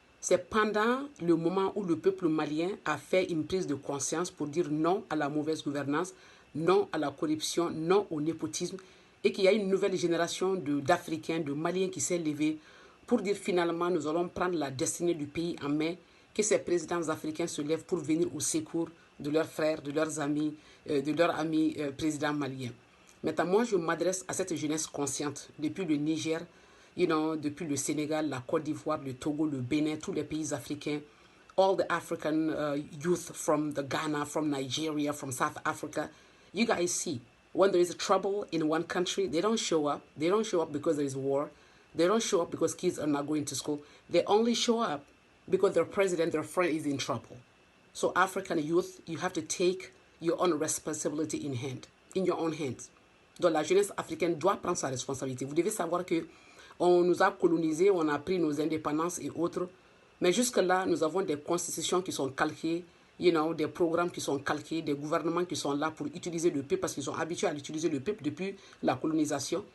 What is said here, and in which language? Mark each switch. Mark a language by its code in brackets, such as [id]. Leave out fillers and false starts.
[fr] C'est pendant le moment où le peuple malien a fait une prise de conscience pour dire non à la mauvaise gouvernance, non à la corruption, non au népotisme, et qu'il y a une nouvelle génération d'Africains, de Maliens qui s'est levée pour dire finalement nous allons prendre la destinée du pays en main, que ces présidents africains se lèvent pour venir au secours de leurs frères, de leurs amis, présidents maliens. Maintenant, moi, je m'adresse à cette jeunesse consciente depuis le Niger, depuis le Sénégal, la Côte d'Ivoire, le Togo, le Bénin, tous les pays africains, [en] all the African youth from the Ghana, from Nigeria, from South Africa. You guys see, when there is trouble in one country, they don't show up. They don't show up because there is war. They don't show up because kids are not going to school. They only show up because their president, their friend is in trouble. So African youth, you have to take your own responsibility in your own hands. [fr] Donc la jeunesse africaine doit prendre sa responsabilité. Vous devez savoir que on nous a colonisés, on a pris nos indépendances et autres. Mais jusque-là, nous avons des constitutions qui sont calquées, des programmes qui sont calqués, des gouvernements qui sont là pour utiliser le peuple parce qu'ils sont habitués à utiliser le peuple depuis la colonisation.